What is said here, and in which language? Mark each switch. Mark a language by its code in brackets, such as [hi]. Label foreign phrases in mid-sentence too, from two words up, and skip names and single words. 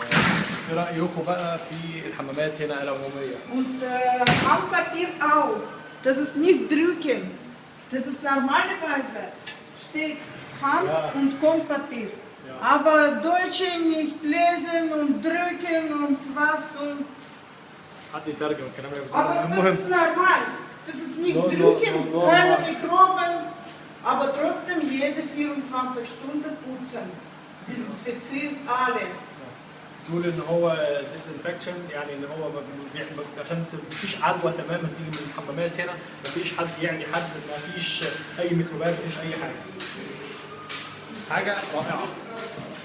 [ar] ايه رايكم بقى في الحمامات هنا العموميه؟ [de] Und Handpapier auch. Das ist nicht drücken. Das ist normalerweise steht Hand und Komppapier. Ja. Aber Deutsche nicht lesen und drücken und was und. [ar] حد يترجم الكلام اللي [de] Aber [ar] بتقوله. [de] das [ar] المهم [de] ist normal. Das ist nicht [en] No, no, [de] drücken, [en] no, no, [de] keine [en] no. [de] Mikroben. Aber trotzdem jede 24 Stunden putzen. Desinfiziert alle. [ar] تقول ان هو ديسانفكشن، يعني ان هو عشان مفيش عدوى تماما تيجي من الحمامات هنا، مفيش حد يعني حد، مفيش اي ميكروبات، مفيش اي حاجه. حاجه رائعه.